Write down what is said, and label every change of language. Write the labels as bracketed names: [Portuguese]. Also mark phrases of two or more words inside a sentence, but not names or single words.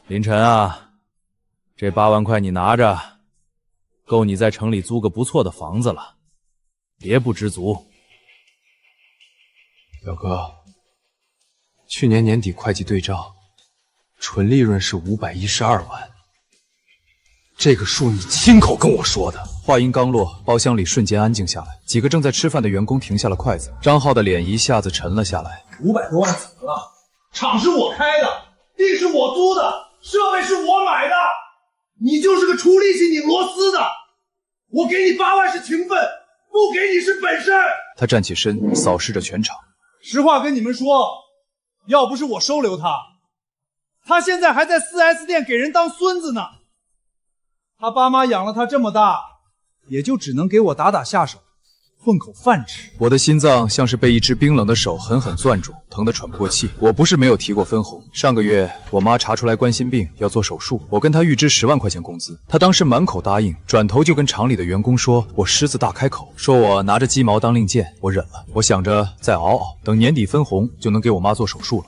[Chinese] 林晨啊，這8萬塊你拿着，夠你在城裡租個不錯的房子了，別不知足。表哥，去年年底會計對賬，純利潤是512萬，這個數你親口跟我說的。話音剛落，包廂裡瞬間安靜下來，幾個正在吃飯的員工停下了筷子，張浩的臉一下子沉了下來。 500多萬怎麼了？廠是我開的，地是我租的，設備是我買的，你就是個出力氣擰螺絲的。我給你8萬是情分，不給你是本事。他站起身，掃視着全場。實話跟你們說，要不是我收留他，他現在還在 4S 店給人當孫子呢。他爸媽養了他這麼大，也就只能給我打打下手，混口飯吃。我的心臟像是被一只冰冷的手狠狠攥住，疼得喘不過氣。我不是沒有提過分紅，上個月我媽查出來冠心病要做手術，我跟她預支10萬塊錢工資，她當時滿口答應，轉頭就跟廠裡的員工說我獅子大開口，說我拿着雞毛當令箭。我忍了，我想着再熬熬，等年底分紅就能給我媽做手術了。